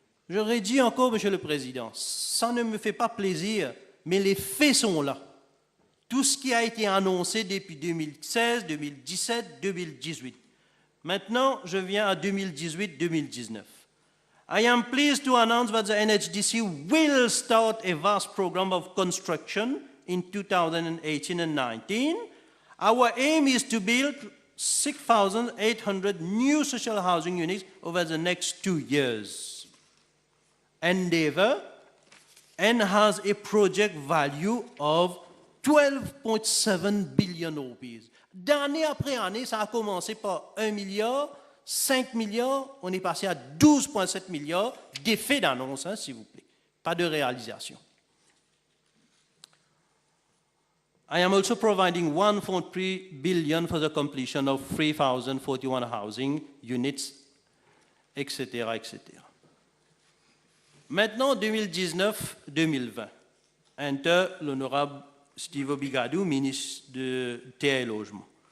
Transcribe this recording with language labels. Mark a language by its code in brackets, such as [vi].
[fr] J'aurais dit encore, Monsieur le Président, ça ne me fait pas plaisir, mais les faits sont là. Tout ce qui a été annoncé depuis 2016, 2017, 2018. Maintenant, je viens à 2018-2019. [en] I am pleased to announce that the NHDC will start a vast program of construction in 2018 and 19. Our aim is to build 6,800 new social housing units over the next 2 years. Endeavor and has a project value of 12.7 billion rupees. [fr] D'année après année, ça a commencé par 1 milliard, 5 milliards, on est passé à 12,7 milliards d'effets d'annonce, hein, s'il vous plaît, pas de réalisation. [en] I am also providing 1.3 billion for the completion of 3,041 housing units, etc., etc. [fr] Maintenant, 2019-2020, enter l'honorable Steve Obigadou, ministre de Terre et Logement.